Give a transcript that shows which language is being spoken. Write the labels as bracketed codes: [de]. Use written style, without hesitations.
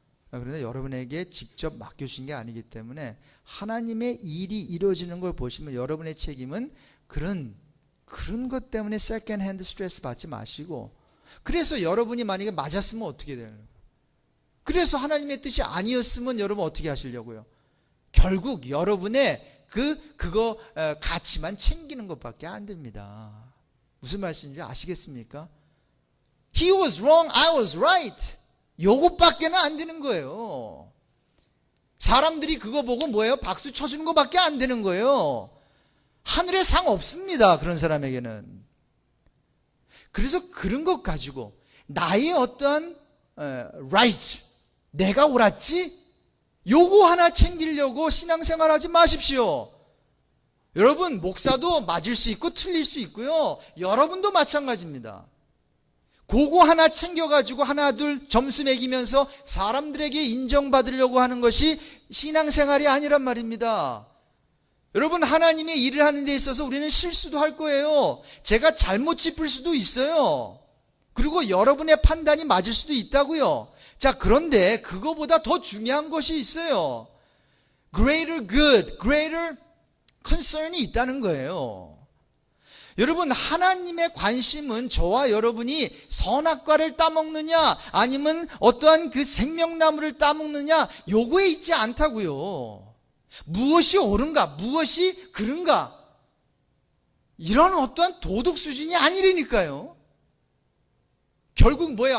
[ko] 그런데 여러분에게 직접 맡겨주신 게 아니기 때문에 하나님의 일이 이루어지는 걸 보시면 여러분의 책임은 그런 것 때문에 세컨드 핸드 스트레스 받지 마시고, 그래서 여러분이 만약에 맞았으면 어떻게 되는 거예요? 그래서 하나님의 뜻이 아니었으면 여러분 어떻게 하시려고요? 결국 여러분의 그거 가치만 챙기는 것밖에 안 됩니다. 무슨 말씀인지 아시겠습니까? [en] He was wrong, I was right. [ko] 요것밖에는 안 되는 거예요. 사람들이 그거 보고 뭐예요? 박수 쳐주는 것밖에 안 되는 거예요. 하늘에 상 없습니다. 그런 사람에게는. 그래서 그런 것 가지고 나의 어떠한 right, 내가 옳았지? 요거 하나 챙기려고 신앙생활하지 마십시오. 여러분, 목사도 맞을 수 있고 틀릴 수 있고요. 여러분도 마찬가지입니다. 그거 하나 챙겨가지고 하나 둘 점수 매기면서 사람들에게 인정받으려고 하는 것이 신앙생활이 아니란 말입니다. 여러분, 하나님의 일을 하는 데 있어서 우리는 실수도 할 거예요. 제가 잘못 짚을 수도 있어요. 그리고 여러분의 판단이 맞을 수도 있다고요. 자, 그런데 그거보다 더 중요한 것이 있어요. [en] Greater good, greater concern [ko] 이 있다는 거예요. 여러분, 하나님의 관심은 저와 여러분이 선악과를 따먹느냐 아니면 어떠한 그 생명나무를 따먹느냐 요거에 있지 않다고요. 무엇이 옳은가, 무엇이 그른가, 이런 어떠한 도덕 수준이 아니라니까요. 결국 뭐예요?